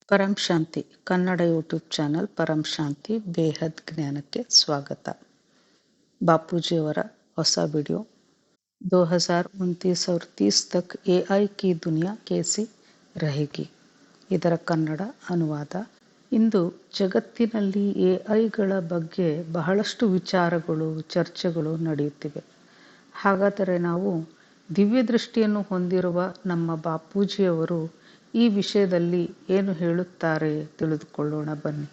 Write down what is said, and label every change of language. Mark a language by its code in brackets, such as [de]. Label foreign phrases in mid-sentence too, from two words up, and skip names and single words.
[kn] ಪರಂ ಶಾಂತಿ ಕನ್ನಡ [en] YouTube channel [kn] ಪರಂ ಶಾಂತಿ ಬೇಹದ್ ಜ್ಞಾನಕ್ಕೆ ಸ್ವಾಗತ. ಬಾಪೂಜಿಯವರ ಹೊಸ ವಿಡಿಯೋ [hi] 2029 और 30 तक AI की दुनिया कैसी रहेगी. [kn] ಇದರ ಕನ್ನಡ ಅನುವಾದ. ಇಂದು ಜಗತ್ತಿನಲ್ಲಿ AI ಬಗ್ಗೆ ಬಹಳಷ್ಟು ವಿಚಾರಗಳು, ಚರ್ಚೆಗಳು ನಡೆಯುತ್ತಿವೆ. ಹಾಗಾದರೆ ನಾವು ದಿವ್ಯ ದೃಷ್ಟಿಯನ್ನು ಹೊಂದಿರುವ ನಮ್ಮ ಬಾಪೂಜಿಯವರು ಈ ವಿಷಯದಲ್ಲಿ ಏನು ಹೇಳುತ್ತಾರೆ ತಿಳಿದುಕೊಳ್ಳೋಣ ಬನ್ನಿ.